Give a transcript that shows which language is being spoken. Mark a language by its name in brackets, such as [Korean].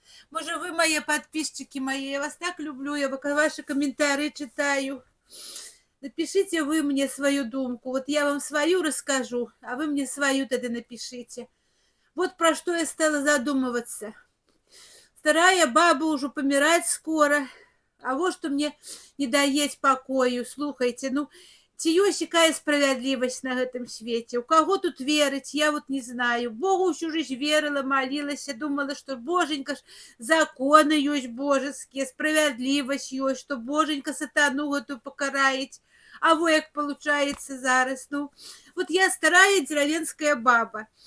[Russian] Может, вы мои подписчики мои, я вас так люблю, я ваши комментарии читаю. Напишите вы мне свою думку. Вот я вам свою расскажу, а вы мне свою тогда напишите. Вот про что я стала задумываться. Старая баба уже помирать скоро. А вот что мне не даець покою. [Belarusian] Слухайте, ну, ці ёсць якая справядлівасць на гэтым свете? [Russian] У кого тут верыць? Я вот не знаю. Богу всю жизнь верила, молилась, думала, что боженька ж законы ёсць божеские, [Belarusian] справядлівасць ёсць, [Russian] что боженька сатану гэту покарает. А во як получается зараз? Ну, вот я старая деревенская баба.